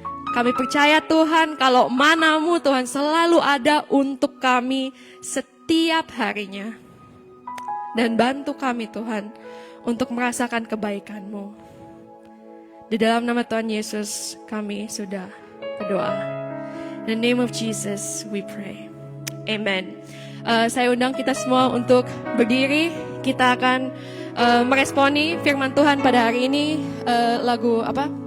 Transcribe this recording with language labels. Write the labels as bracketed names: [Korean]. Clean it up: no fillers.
[Indonesian] Kami percaya Tuhan kalau mana-Mu Tuhan selalu ada untuk kami setiap harinya. Dan bantu kami Tuhan untuk merasakan kebaikan-Mu. Di dalam nama Tuhan Yesus kami sudah berdoa. [English] In the name of Jesus we pray. Amen. [Indonesian] Saya undang kita semua untuk berdiri. Kita akan meresponi firman Tuhan pada hari ini. Lagu apa?